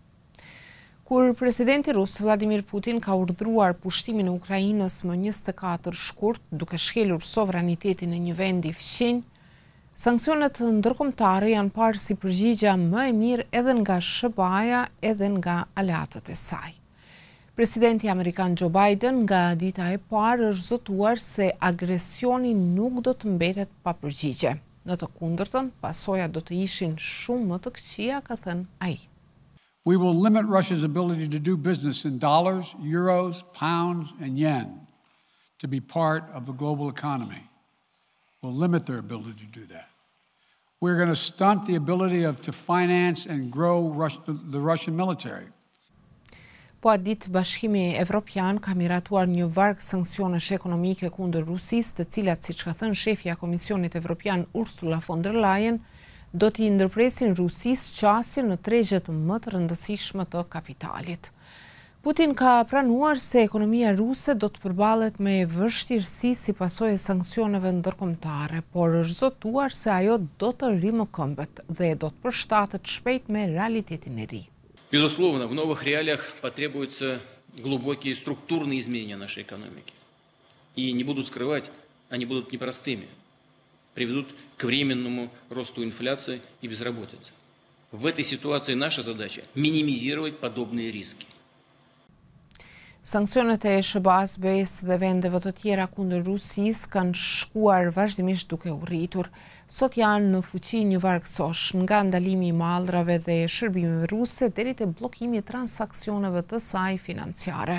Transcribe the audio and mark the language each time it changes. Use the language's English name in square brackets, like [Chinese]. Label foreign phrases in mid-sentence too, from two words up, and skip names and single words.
[Albanian] Kur presidenti rus Vladimir Putin ka urdhëruar pushtimin e Ukrainës më 24 shkurt, duke shkelur sovranitetin e një vendi fqinj, sanksionet ndërkombëtare janë parë si përgjigja më e mirë edhe nga SBA-ja edhe nga aleatët e saj. Presidenti Amerikan Joe Biden nga dita e parë është zotuar se agresioni nuk do të mbetet pa përgjigje. Në të kundërtën, pasojat do të ishin shumë më të këqija, ka thënë ai. [English] We will limit Russia's ability to do business in dollars, euros, pounds, and yen to be part of the global economy. We'll limit their ability to do that. We're going to stunt the ability to finance and grow the Russian military. [Albanian] Po atë ditë Bashkimi Evropian ka miratuar një varg sanksionesh ekonomike kundër Rusisë, të cilat, siç ka thënë shefja e Komisionit Evropian Ursula von der Leyen, do t'i ndërpresin Rusisë qasjen në tregjet më të rëndësishme të kapitalit. Putin ka pranuar se ekonomia ruse do të përballet me vështirësi si pasojë e sanksioneve ndërkombëtare, por është zotuar se ajo do të rrimë këmbët dhe do të përshtatet shpejt me realitetin e ri. [Russian] Безусловно, в новых реалиях потребуются глубокие структурные изменения нашей экономики. И не буду скрывать, они будут непростыми, приведут к временному росту инфляции и безработицы. В этой ситуации наша задача – минимизировать подобные риски. [Albanian] Sanksionet e SBA-s, BE-s dhe vendeve të tjera kundër Rusisë kanë shkuar vazhdimisht duke u rritur. Sot janë në fuqi një vargësosh, nga ndalimi i mallrave dhe shërbimeve ruse deri te bllokimi i transaksioneve të saj financiare.